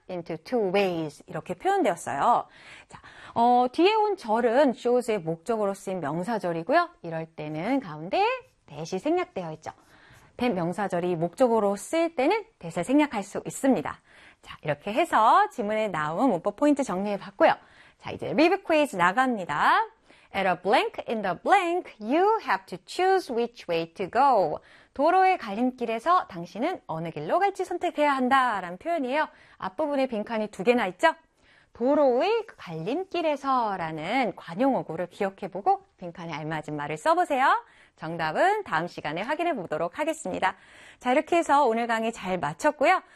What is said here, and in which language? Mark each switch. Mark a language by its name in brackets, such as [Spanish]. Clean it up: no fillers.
[English] into two ways [Korean] 이렇게 표현되었어요. 자, 뒤에 온 절은 shows의 목적으로 쓰인 명사절이고요. 이럴 때는 가운데 대시 생략되어 있죠. 된 명사절이 목적으로 쓰일 때는 대시 생략할 수 있습니다. 자, 이렇게 해서 지문에 나온 문법 포인트 정리해 봤고요. 자, 이제 리뷰 퀴즈 나갑니다. [English] At a blank in the blank, you have to choose which way to go. [Korean] 도로의 갈림길에서 당신은 어느 길로 갈지 선택해야 한다라는 표현이에요. 앞부분에 빈칸이 두 개나 있죠? 도로의 갈림길에서라는 관용어구를 기억해 보고 빈칸에 알맞은 말을 써보세요. 정답은 다음 시간에 확인해 보도록 하겠습니다. 자, 이렇게 해서 오늘 강의 잘 마쳤고요.